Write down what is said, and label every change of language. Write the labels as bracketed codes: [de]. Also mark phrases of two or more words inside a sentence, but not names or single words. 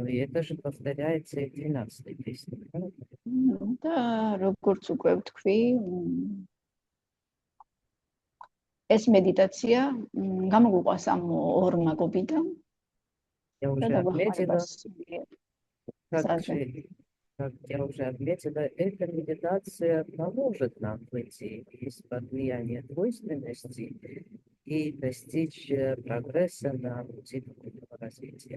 [ru] И это же повторяется и в 12-й песне. Да, [ka] როგორც უკვე ვთქვი, ეს медитация გამოგვიყვას ამ ორ მაგობიდან. [ru] Я уже отметила, эта медитация поможет нам выйти из-под влияния двойственности и достичь прогресса на пути духовного развития.